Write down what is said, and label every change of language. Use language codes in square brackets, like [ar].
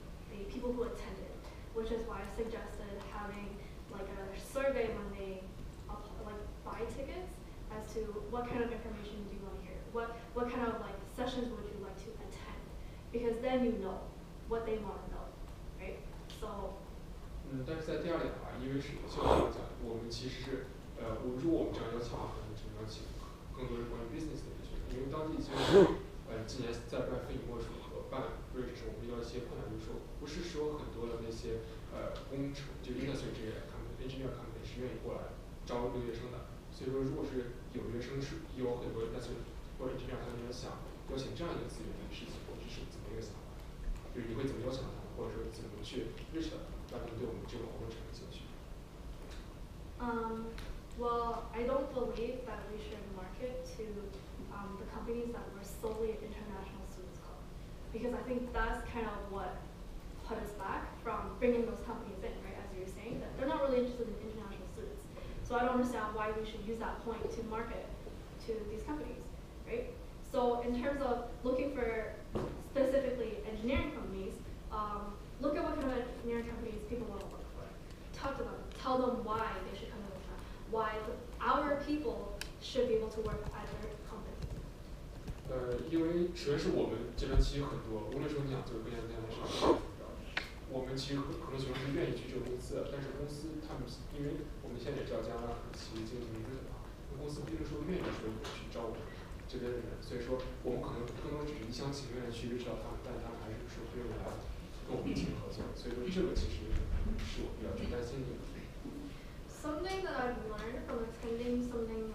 [en] the people who attended, which is why I suggested having like a survey when they like buy tickets as to what kind of information do you want to hear, what kind of like sessions would you like to attend, because then you know what they want to know, right? So. [zh] 但是在第二点的话，因为是就像我讲，我们其实是如果我们这样邀请的话，可能只能邀请更多是关于 business 的一些学生，因为当地其实今年在办非你莫属和办 bridge 时，我们遇到一些困难，就是说不是说很多的那些工程就 industry 这些 engineer company 是愿意过来招留学生的，所以说如果是有学生是有很多 industry 或者 engineer 他们想邀请这样一个资源的事情，或者是怎么一个想法？就是你会怎么邀请他们，或者说怎么去认识他们，让他们对我们这个活动产生兴趣？ [en] Well, I don't believe that we should market to the companies that were solely an international students club, because I think that's kind of what put us back from bringing those companies in, right? As you're saying, that they're not really interested in international students. So I don't understand why we should use that point to market to these companies, right? So in terms of looking for specifically engineering companies, look at what kind of engineering companies people want to work for. Talk to them, tell them why they should come to the camp, why our people should be able to work at their company. [zh] 因为首先是我们这边其实很多，无论说你想做跟研究还是我们其实很多学生是愿意去这个公司的，但是公司他们因为我们现在也知道加拿大其实经济不是很好，那公司不一定说愿意说去招我们这边的人，所以说我们可能更多只是一厢情愿的去认识到他们，但他们还是说不愿意来跟我们一起合作，所以说这个其实是我比较去担心的。 [en] Something that I've learned from attending something like